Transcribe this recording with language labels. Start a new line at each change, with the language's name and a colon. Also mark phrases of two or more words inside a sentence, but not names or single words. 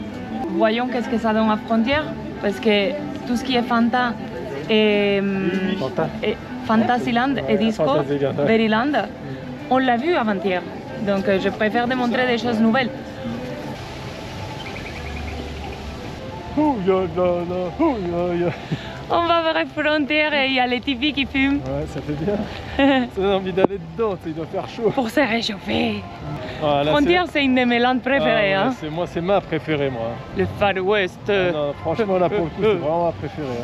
French: Voyons qu'est-ce que ça donne à frontière, parce que tout ce qui est Fanta et, Fantasyland et Disco, Fantasyland, ouais. Veryland, on l'a vu avant-hier. Donc je préfère démontrer des choses nouvelles. Ouh, ya, ya, ya, ouh, ya, ya. On va voir les frontières et il y a les tipis qui fument Ouais, ça fait bien. Ça donne envie d'aller dedans, il doit faire chaud. pour se réchauffer. Ah, là, Frontière, c'est une de mes landes préférées. Ah, ouais, Hein. c'est ma préférée, moi. Le Far West. Ah, non, franchement, là, pour le coup, c'est vraiment ma préférée.